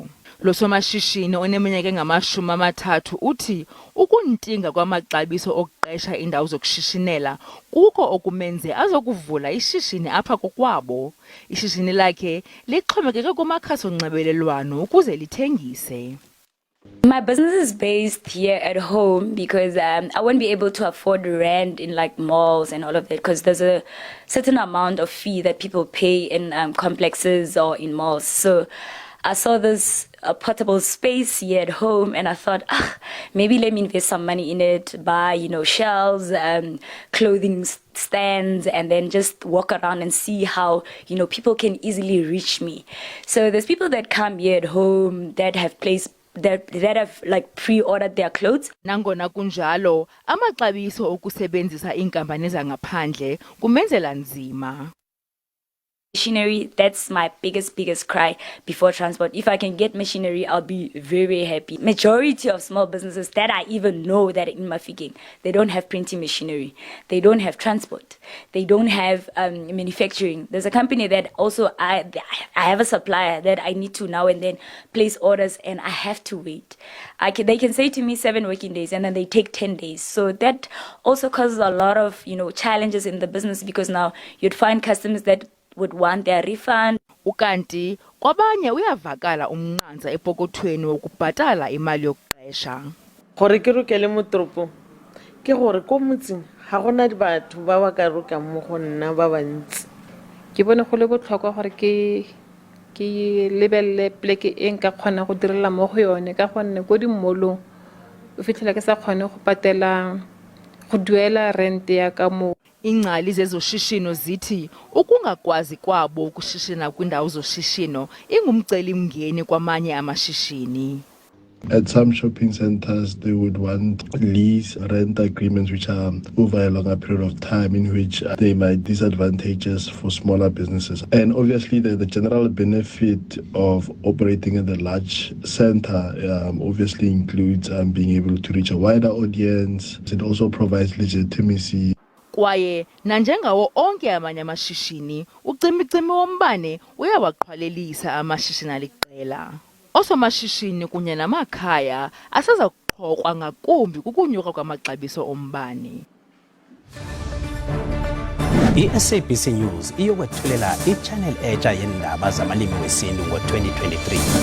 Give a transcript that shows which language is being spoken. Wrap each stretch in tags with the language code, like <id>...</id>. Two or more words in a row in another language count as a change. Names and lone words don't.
<xh>Lo somashishini oneminyaka engama-30 uthi ukuntinga kwamaxabiso okuqesha indawo zokushishinela kuko okumenze azokuvula ishishini apha kokwabo. Ishishini lakhe lixhomekeke kumakhasi onxibelelwano ukuze lithengise.</xh> <en>My business is based here at home because I won't be able to afford rent in like malls and all of that because there's a certain amount of fee that people pay in complexes or in malls. So I saw this portable space here at home and I thought, maybe let me invest some money in it, buy, shelves, clothing stands, and then just walk around and see how, people can easily reach me. So there's people that come here at home that have placed that have like pre-ordered their clothes.</en> <xh>Nangona kunjalo, amaxabiso okusebenzisa iinkampani zangaphandle kumenzela nzima.</xh> <en>Machinery, that's my biggest cry before transport. If I can get machinery, I'll be very happy. Majority of small businesses that I even know that in Mafikeng, they don't have printing machinery. They don't have transport. They don't have manufacturing. There's a company that also I have a supplier that I need to now and then place orders and I have to wait. They can say to me 7 working days and then they take 10 days. So that also causes a lot of, challenges in the business because now you'd find customers that would want their refund.</en> <xh>Ukanti kwabanye uyavakala umnqanza epokothweni wokubhatala imali yokuqesha.</xh> <tn>Gore ke rokele mo tropo ke gore ko motseng ga gona batho ba ba ka roka mo go nna ba bantsi. Ke bone go le botlhokwa gore ke lebelle pleke e nka kgona go direla mo go yone ka gonne go dimolong o fitlhela ke sa kgone go patela go duela rent ya ka mo.</tn> <xh>Ingcali zezoshishino zithi ukungakwazi kwabo ukushishina kwindawo zoshishino ingumcelimngeni kwamanye amashishini.</xh> <en>At some shopping centers, they would want lease rent agreements which are over a longer period of time in which they might disadvantages for smaller businesses. And obviously the general benefit of operating in the large center obviously includes being able to reach a wider audience. It also provides legitimacy.</en> <xh>Kwaye nanjengawo onke amanye amashishini, ucimi-cimi wombane uyawaqhwalelisa amashishini aliqela. Osomashishini kunye namakhaya aseza kuqhokwa ngakumbi kukunyuka kwamaxabiso ombane.</xh> <zu>I-SABC News iyokwethulela i-channel entsha yendaba zamalimi wesintu ngo-2023.</zu>